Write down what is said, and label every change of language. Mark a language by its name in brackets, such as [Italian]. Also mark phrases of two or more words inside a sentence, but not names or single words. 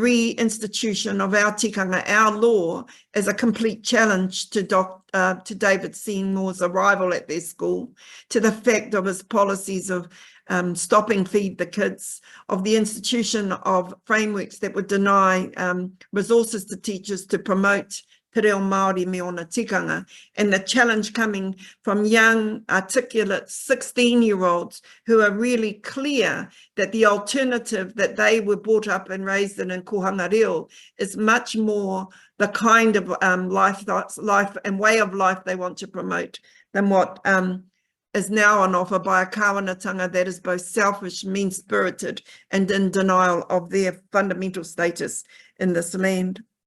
[English] reinstitution of our tikanga, our law, as a complete challenge to David Seymour's arrival at their school, to the fact of his policies of stopping Feed the Kids, of the institution of frameworks that would deny resources to teachers to promote [Māori] te reo Māori me ona tikanga, [English] and the challenge coming from young, articulate 16-year-olds who are really clear that the alternative that they were brought up and raised in Kohanga Reo is much more the kind of life and way of life they want to promote than what is now on offer by a kāwanatanga that is both selfish, mean-spirited, and in denial of their fundamental status in this land.